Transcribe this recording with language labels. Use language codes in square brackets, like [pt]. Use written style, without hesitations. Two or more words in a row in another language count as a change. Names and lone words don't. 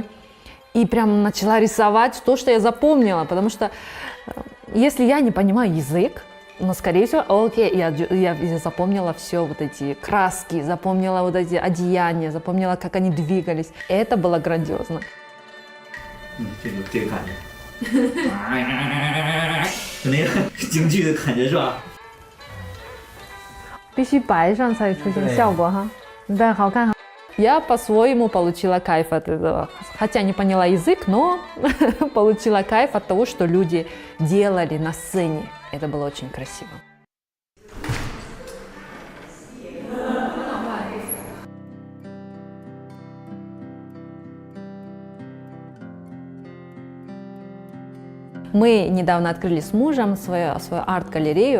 [ru] И прям начала рисовать то, что я запомнила, потому что если я не понимаю язык, но, скорее всего, окей, я запомнила все вот эти краски, запомнила вот эти одеяния, запомнила, как они двигались. Это было грандиозно. [zh] 这个感觉，那个京剧的感觉是吧？必须摆上才出现效果哈，对，好看哈。 [ru] Я по-своему получила кайф от этого. Хотя не поняла язык, но получила кайф от того, что люди делали на сцене. Это было очень красиво. Мы недавно открыли с мужем свою арт-галерею.